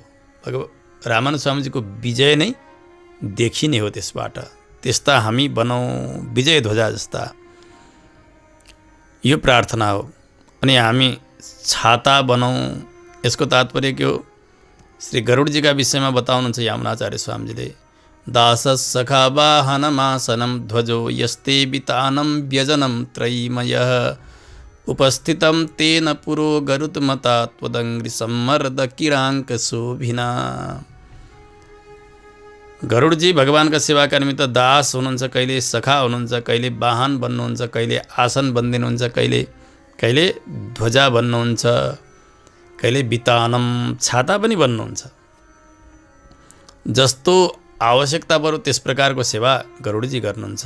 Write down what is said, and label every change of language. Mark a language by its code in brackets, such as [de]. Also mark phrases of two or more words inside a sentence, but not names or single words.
[ne] रामानु स्वामीजीको विजय नै देखिने हो त्यसबाट। त्यस्ता हामी बनौँ, विजय ध्वजा जस्ता, यो प्रार्थना हो। अनि हामी छाता बनौँ। यसको तात्पर्य के हो? श्री गरुडजीका विषयमा बताउनुहुन्छ यामुनाचार्य स्वामीजीले, [sa] दासस् सखा वाहनमासनं ध्वजो यस्ते वितानं व्यजनं त्रयीमयः उपस्थितं तेन पुरो गरुत्मता त्वदङ्घ्रि सम्मर्द किराङ्क शोभिना। [ne] गरुडजी भगवानका सेवाका निमित्त दास हुनुहुन्छ, कहिले सखा हुनुहुन्छ, कहिले वाहन बन्नुहुन्छ, कहिले आसन बनिदिनुहुन्छ, कहिले ध्वजा बन्नुहुन्छ, कहिले वितानम छाता पनि बन्नुहुन्छ। जस्तो आवश्यकता पर्यो त्यस प्रकारको सेवा गरुडजी गर्नुहुन्छ।